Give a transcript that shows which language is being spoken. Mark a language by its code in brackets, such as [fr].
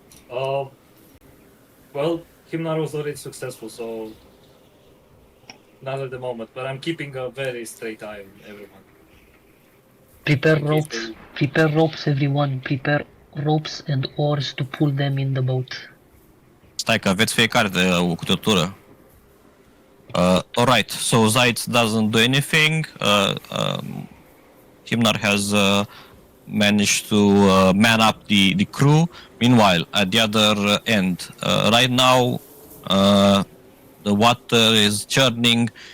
[en] Well, Himnar was already successful, so not at the moment, but I'm keeping a very straight eye on everyone. Prepare ropes, everyone. Prepare ropes and oars to pull them in the boat. [ro] Stai că aveți fiecare de o câte o tură. [en] Alright, so Zayt doesn't do anything. Himnar has managed to man up the crew. Meanwhile, at the other end, right now, the water is churning.